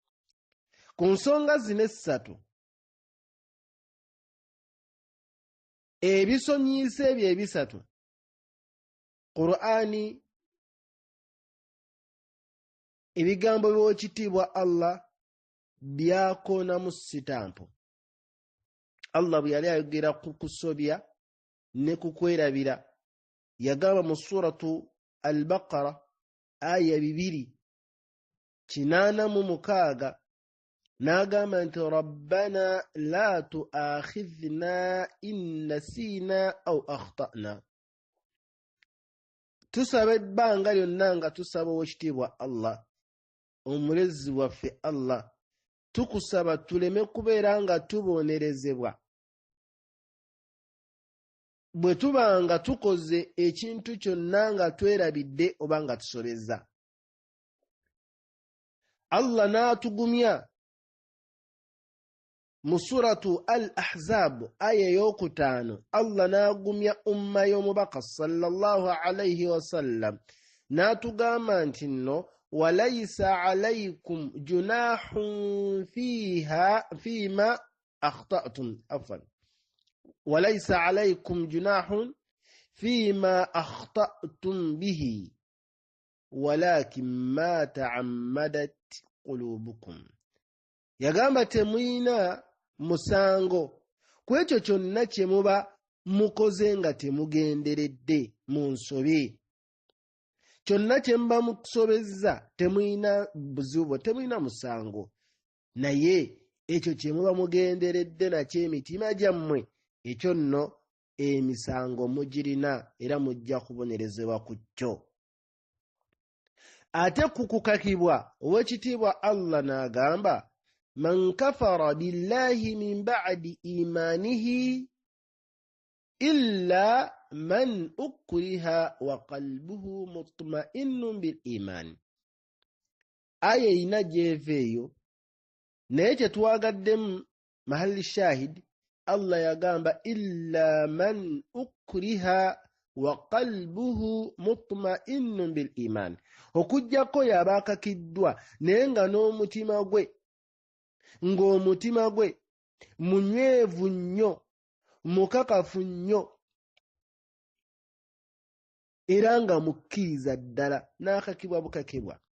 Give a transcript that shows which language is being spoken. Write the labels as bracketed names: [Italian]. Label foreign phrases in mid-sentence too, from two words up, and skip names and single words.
[Ganda] Ku nsonga zino essatu ebisonyiise ebyo ebisatu Qur'ani ebigambo by'ekitiibwa Allah byakoonamu sitampu. Allah bwe yali ayogera ku kusobya ne ku kwerabira yagamba mu suratu Al-Baqara aya 286 n'agamba nti [Arabic] ربنا لا تؤاخذنا إن نسينا أو أخطأنا. [Ganda] Tusaba ebbanga lyonna nga tusaba owekitiibwa Allah omulezi waffe Allah, tukusaba tuleme kubeera nga tubonerezebwa bwe tuba nga tukoze ekintu kyonna nga twerabidde oba nga tusobezza. Allah n'atugumya mu suratu Al-Ahzab aya 5 Allah n'agumya umma y'omubaka [Arabic] صلى الله عليه وسلم [Ganda] n'atugamba nti nno [Arabic] وليس عليكم جناح فيما أخطأتم عفوا وليس عليكم جناح فيما أخطأتم به ولكن ما تعمدت قلوبكم. [Ganda] Yagamba temuyina musango ku ekyo kyonna kye muba mukoze nga temugenderedde mu nsobe. Kyonna kye muba musobezza temuyina buzibu, temuyina musango, naye ekyo kye muba mugenderedde nakyo emitima gyammwe, ekyo nno emisango mugirina era mujja kubonerezebwa ku kyo. Ate kukukakibwa ow'ekitiibwa Allah n'agamba [Arabic] من كفر بالله من بعد إيمانه إلا من أكره وقلبه مطمئن بالإيمان. [Ganda] Aya ina gyeva eyo naye kyetwagaddemu [Arabic] محل الشاهد [Ganda] Allah [Arabic] yagamba إلا من أكره وقلبه مطمئن بالإيمان, [Ganda] okujjako yaba akakiddwa naye nga n'omutima gwe ng'omutima gwe munywevu nnyo mukakafu nnyo era nga mukkiriza ddala n'akakibwa bukakibwa.